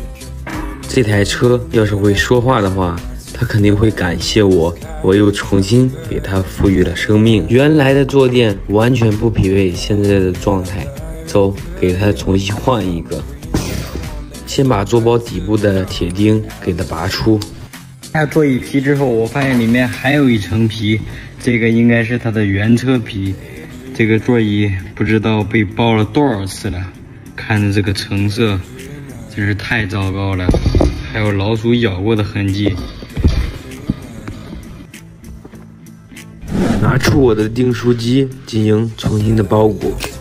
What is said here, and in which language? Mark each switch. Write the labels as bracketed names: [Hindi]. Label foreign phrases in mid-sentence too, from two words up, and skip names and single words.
[Chinese] 這台車要是會說話的話，他肯定會感謝我，我又重新給他賦予了生命。原來的坐墊完全不匹配現在的狀態，走，給他重新換一個。先把座包底部的鐵釘給它拔出。下座椅皮之後，我發現裡面還有一層皮，這個應該是它的原車皮。這個座椅不知道被包了多少次了，看着這個成色真是太糟糕了，還有老鼠咬過的痕跡。拿出我的訂書機進行重新的包裹。